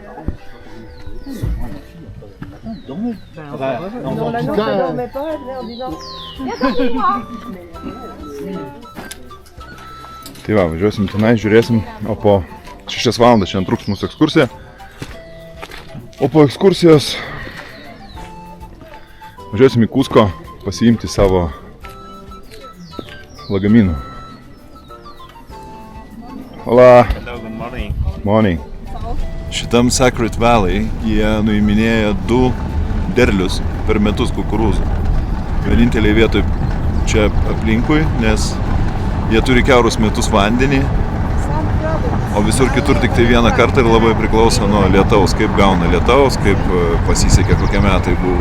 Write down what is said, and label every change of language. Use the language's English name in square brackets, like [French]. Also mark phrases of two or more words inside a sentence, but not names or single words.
[Lithuanian] Tai va, važiuosim tenai, žiūrėsim, o po 6 valandas šiandien truks mūsų ekskursija. O po ekskursijos važiuosim į Kusko pasiimti savo lagaminų. [Spanish] Hola. [English] Hello, good morning. Morning. [Lithuanian] Šitam Sacred Valley jie nuiminėja 2 derlius per metus kukurūzų. Vieninteliai vietoj čia aplinkui, nes jie turi kiaurus metus vandenį, o visur kitur tik tai vieną kartą ir labai priklauso nuo lietaus, kaip gauna lietaus, kaip pasisekė kokie metai buvo.